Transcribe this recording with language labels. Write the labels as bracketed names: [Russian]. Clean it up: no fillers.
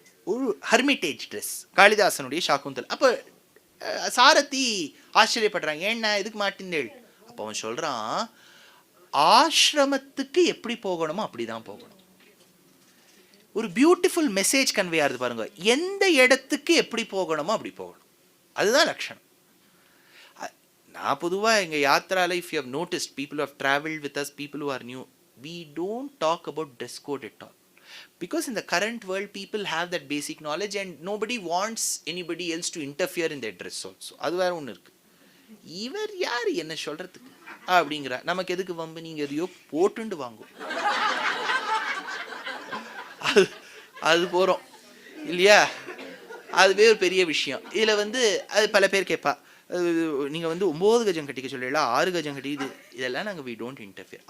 [Tamil] ஒரு ஹர்மிட்டேஜ் ட்ரெஸ், காளிதாசனுடைய சாக்குந்தல். அப்போ சாரதி ஆச்சரியப்படுறாங்க, ஏன்னா எதுக்கு மாட்டினேள்? அப்போ அவன் சொல்றான், ஆசிரமத்துக்கு எப்படி போகணுமோ அப்படிதான் போகணும். ஒரு பியூட்டிஃபுல் மெசேஜ் கன்வே ஆகுது பாருங்க. எந்த இடத்துக்கு எப்படி போகணுமோ அப்படி போகணும், அதுதான் லட்சணம். நான் பொதுவாக எங்கள் யாத்திரால, [English] If you have noticed, people have travelled with us, people who are new, we don't talk about dress code at all, because in the current world people have that basic knowledge and nobody wants anybody else to interfere in their dress also. [Tamil] அது வேற ஒன்று இருக்கு. இவர் யார் என்ன சொல்றதுக்கு அப்படிங்கிற, நமக்கு எதுக்கு வம்பு, நீங்க எதையோ போட்டுண்டு வாங்கும், அது போறோம் இல்லையா? அதுவே ஒரு பெரிய விஷயம். இதுல அது பல பேர் கேட்பா, நீங்க 9 கஜம் கட்டிக்க சொல்லலாம், 6 கஜம் கட்டி, இதெல்லாம் நாங்கள் [English] We don't interfere.